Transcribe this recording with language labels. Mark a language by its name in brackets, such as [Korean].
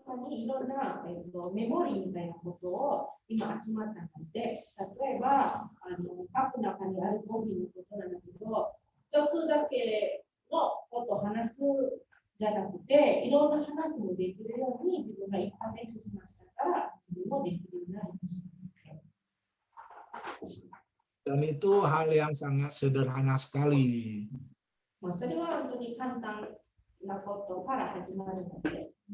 [Japanese] いろんな、メモリーみたいなことを今集まったので、例えばカップの中にあるコーヒーのことなんだけど、一つだけのことを話すじゃなくて、いろんな話もできるように自分が一般練習しましたから自分もできるようになりました。 [Indonesian] Dan itu hal yang sangat sederhana sekali. [Japanese] それは本当に簡単なことから始まるので。